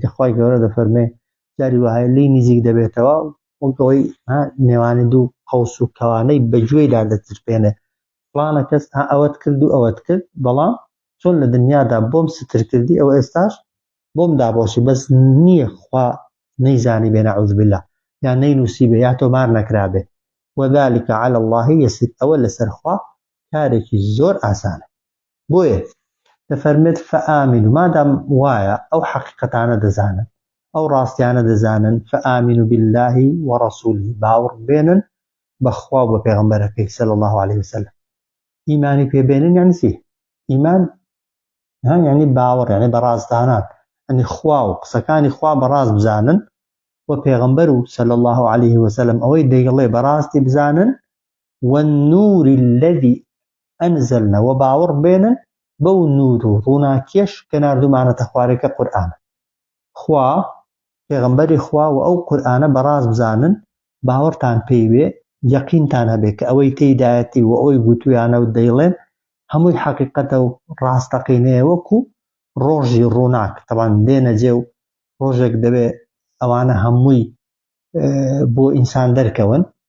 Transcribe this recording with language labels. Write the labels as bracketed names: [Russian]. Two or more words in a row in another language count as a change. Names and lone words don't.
[Central Kurdish] کە خوای گەورە دەفەرمێ جاری وهەیە لی نزیک دەبێتەوە وەکەوەی نێوانی دوو قەوس و کەوانەی بەگوێیدا دەترپێنێ فڵانە کەس ئەوەت کرد و ئەوەت کرد بەڵام چۆن لە دنیادا بۆم ستر کردی ئەوە ئێستاش بۆم دابۆشی بەس نییە خوا نەیزانی بێ [Arabic] نەعوذ بالله [Central Kurdish] یان نەینووسی بێ یا تۆمار نەکرابێ [Arabic] وذلك على الله يسير [Central Kurdish] ئەوە لەسەر خوا کارێکی زۆر ئاسانە بۆیە دەفەرمێت فآمنوا مادام وایە ئەو حەقیقەتانە دەزانن ئەو ڕاستیانە دەزانن [Arabic] فآمنوا بالله ورسوله [Central Kurdish] باوەڕ بێنن بەخوا و بە پێغەمبەرەکەی [Arabic] صلی الله عليه وسلم [Central Kurdish] ئیمانی پێبێنن یعنی چی؟ ئیمان یعنی باوەڕ یعنی بەڕازدانان یعنی خوا و قسەکانی خوا بەڕاست بزانن و پێغەمبەر و [Arabic] صلی الله عليه [Central Kurdish] وسلم ئەوەی دەیڵێ بەڕاستی بزانن [Arabic] والنور الذي أنزلنا [Central Kurdish] وباوەڕ بێنن بەو نور و ڕووناکیەش کە ناردومانەتە خوارێکە قورئانە خوا پێغەمبەری خوا و ئەو قورئانە بەڕاست بزانن باوەڕتان پێی بێ یەقینتان هەبێ کە ئەوەی تێیدایەتی و ئەوەی گوتویانە و دەیڵێن هەمووی حەقیقەتە و ڕاستەقینەیە وەکو ڕۆژی ڕووناک طبعاً دێنە جێ و ڕۆژێک دەبێ ئەوانە هەمووی بۆ ئینسان دەرکەون